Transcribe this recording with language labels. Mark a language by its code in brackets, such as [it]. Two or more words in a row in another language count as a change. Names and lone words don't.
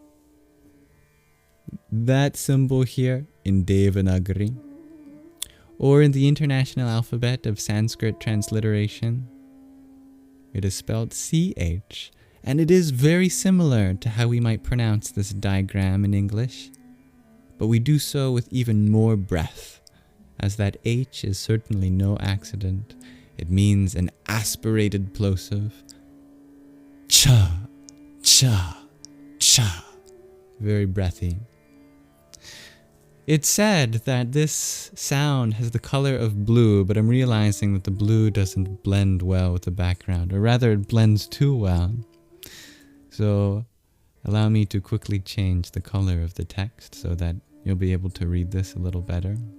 [en] That symbol here in Devanagari, or in the International Alphabet of Sanskrit Transliteration, it is spelled CH, and it is very similar to how we might pronounce this diagram in English, but we do so with even more breath, as that H is certainly no accident. It means an aspirated plosive. Cha, cha, cha. Very breathy. It's said that this sound has the color of blue, but I'm realizing that the blue doesn't blend well with the background, or rather it blends too well. So allow me to quickly change the color of the text so that you'll be able to read this a little better.